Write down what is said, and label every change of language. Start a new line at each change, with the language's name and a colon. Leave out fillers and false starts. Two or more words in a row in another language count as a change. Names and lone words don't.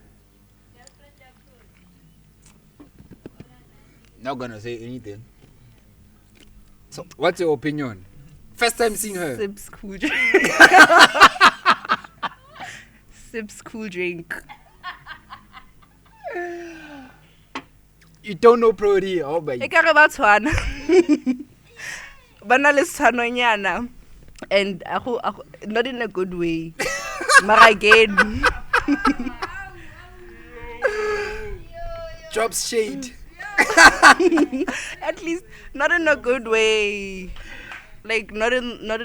English: Not gonna say anything. So, what's your opinion? First time seeing her. Sips cool drink. Sips cool drink. You don't know Prodi, oh E baby.
Northern Sotho: ka re ba tshwana. Bana le tshwanonyana.
English: And not in a good way. But again. Drops shade. At least not in a good way. Like not in a